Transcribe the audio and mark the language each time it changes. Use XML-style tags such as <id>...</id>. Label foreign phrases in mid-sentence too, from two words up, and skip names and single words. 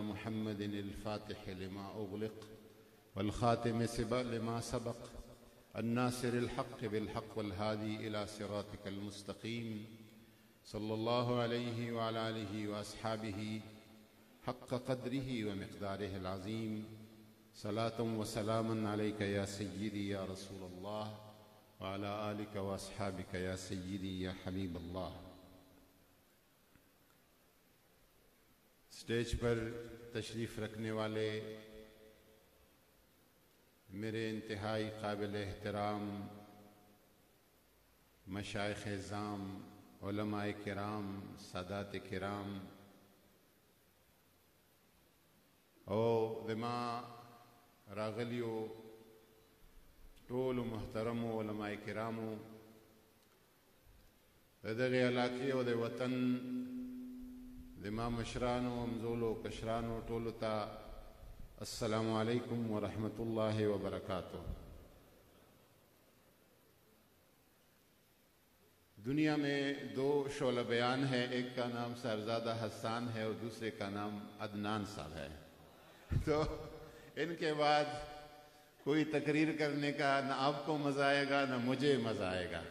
<ar>محمد الفاتح لما أغلق والخاتم لما سبق الناصر الحق بالحق والهادي إلى صراطك المستقيم صلى الله عليه وعلى آله وأصحابه حق قدره ومقداره العظيم صلاة وسلاما عليك يا سيدي يا رسول الله وعلى آلك وأصحابك يا سيدي يا حبيب الله.</ar> <ur>اسٹیج پر تشریف رکھنے والے میرے انتہائی قابل احترام مشائخ اعظام، علماء کرام،</ur> <ps>سادات کرام او دما راغلیو ټول محترم علماء کرامو دغه علاقې او د وطن دما مشرانو امزولو کشرانو ټولو ته</ps> <ar>السلام علیکم ورحمۃ اللہ وبرکاتہ.</ar> <ur>دنیا میں دو شعلہ بیان ہے، ایک کا نام صاحبزادہ حسان ہے اور دوسرے کا نام عدنان صاحب ہے. تو ان کے بعد کوئی تقریر کرنے کا نہ آپ کو مزہ آئے گا نہ مجھے مزہ آئے گا.</ur>